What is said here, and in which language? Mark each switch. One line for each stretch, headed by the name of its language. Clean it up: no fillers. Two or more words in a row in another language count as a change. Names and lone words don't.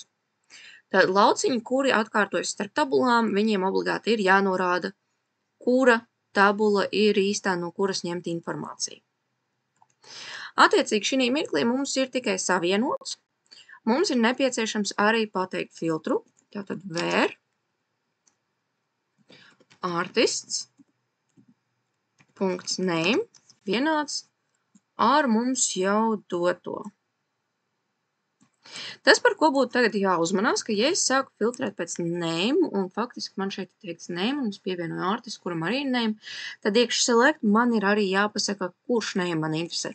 Latvian: Tad lauciņi, kuri atkārtojas starp tabulām, viņiem obligāti ir jānorāda, kura tabula ir īstā, no kuras ņemt informāciju. Attiecīgi šī mirklī mums ir tikai savienots. Mums ir nepieciešams arī pateikt filtru, tātad
English: where artists .name
Latvian: vienāds ar mums jau doto. Tas, par ko būtu tagad jāuzmanās, ka ja es sāku filtrēt pēc name, un faktiski man šeit teikts name, un es pievienoju artistu, kuram arī ir name, tad iekš select man ir arī jāpasaka, kurš name man interesē.